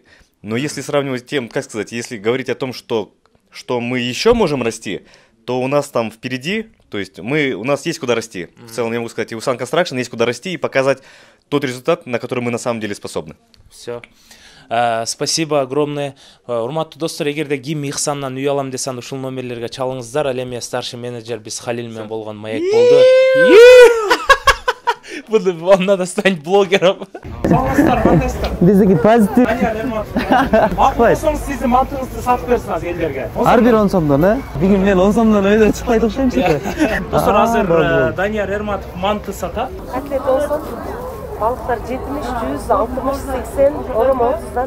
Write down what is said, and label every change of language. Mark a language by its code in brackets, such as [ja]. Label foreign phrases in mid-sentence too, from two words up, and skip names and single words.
[ru] Но если сравнивать тем, как сказать, если говорить о том, что мы еще можем расти, то у нас там впереди, то есть у нас есть куда расти. В целом я могу сказать, и у Sun Construction есть куда расти и показать тот результат, на который мы на самом деле способны. Все. Спасибо огромное. [ky] Урматтуу достор, эгерде ким Ихсаннан үй алам десе, ушул номерлерге чалыңыздар. Ал эми [ru] старший менеджер [ky] биз Халил менен болгон маек болду. [ru] Вам надо стать блогером. [ky] Саламатсыздар, кандайсыздар? Биздики позитив. Макул болсоңуз сиздин мантыңызды сатып берсин азыр элдерге. Ар бир 10 сомдон, э? Бүгүн мен 10 сомдон өйдө чыкпайт окшойм чеке. Достор, азыр Данияр Эрматов манты сатат. Котлет 10 сом. Балыктар 70, 100, 60, 80, ором 30дан.